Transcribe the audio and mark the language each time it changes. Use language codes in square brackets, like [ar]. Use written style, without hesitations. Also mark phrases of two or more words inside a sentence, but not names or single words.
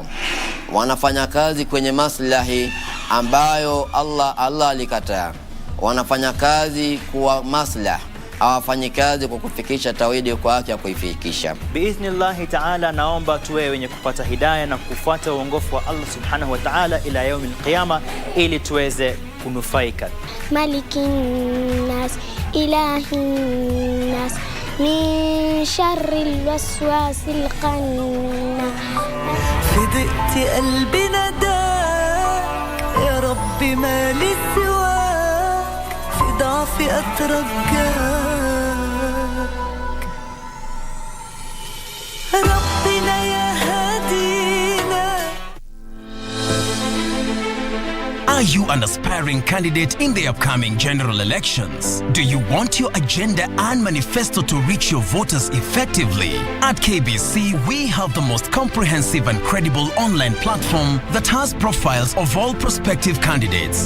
[sw] Wanafanya kazi kwenye maslahi ambayo Allah alikataa. Wanafanya kazi kwa maslahi, hawafanyi kazi kwa kufikisha tauhidi kwa haki ya kuifikisha. [ar] بإذن الله تعالى, [sw] naomba tuwe wenye kupata hidayah na kufuata uongofu wa Allah [ar] سبحانه وتعالى إلى يوم القيامة [sw] ili tuweze kunufaika. [ar] ملك الناس إله الناس من شر الوسواس الخناس فدقت قلبي نداك يا ربي ما لي سواك في ضعفي أترجاك ربنا يا هدينا. [en] Are you an aspiring candidate in the upcoming general elections? Do you want your agenda and manifesto to reach your voters effectively? At KBC, we have the most comprehensive and credible online platform that has profiles of all prospective candidates.